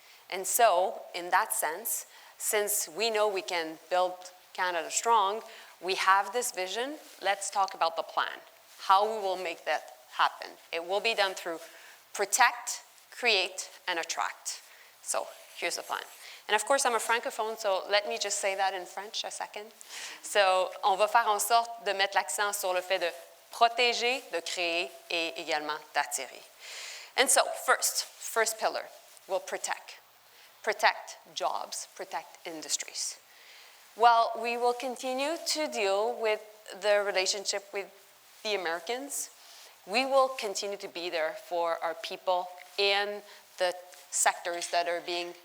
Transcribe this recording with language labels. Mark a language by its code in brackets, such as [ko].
[en] And so, in that sense, since we know we can build Canada strong, we have this vision. Let's talk about the plan, how we will make that happen. It will be done through protect, create, and attract. So here's the plan. And of course, I'm a francophone, so let me just say that in French a second. [fr] So, on va faire en sorte de mettre l'accent sur le fait de protéger, de créer, et également d'attirer. [en] And so, first pillar, we'll protect. Protect jobs, protect industries. Well, we will continue to deal with the relationship with the Americans. We will continue to be there for our people in the sectors that are being